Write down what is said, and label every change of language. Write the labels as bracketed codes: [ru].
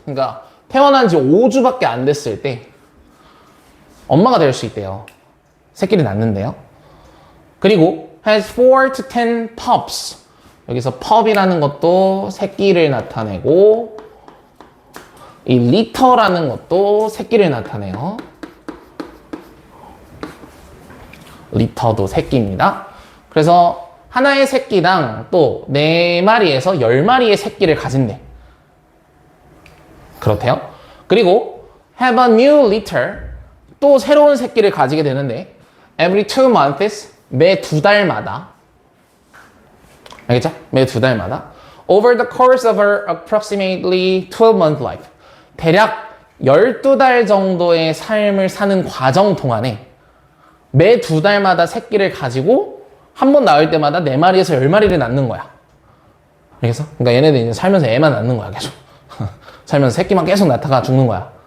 [ko] 그러니까 태어난 지 5주밖에 안 됐을 때 엄마가 될 수 있대요. 새끼를 낳는데요. 그리고 [en] has 4 to 10 pups. [ko] 여기서 pup이라는 것도 새끼를 나타내고 이 litter라는 것도 새끼를 나타내요. 리터도 새끼입니다. 그래서 하나의 새끼당 또 4마리에서 10마리의 새끼를 가진대. 그렇대요. 그리고 [en] have a new litter. [ko] 또 새로운 새끼를 가지게 되는데 [en] every 2 months. [ko] 매 2달마다. 알겠죠? 매 2달마다. [en] Over the course of her approximately 12-month life. [ko] 대략 12달 정도의 삶을 사는 과정 동안에 매 2달마다 새끼를 가지고 한 번 낳을 때마다 4마리에서 10마리를 낳는 거야. 알겠어? 그러니까 얘네들 이제 살면서 애만 낳는 거야, 계속. 살면서 새끼만 계속 낳다가 죽는 거야.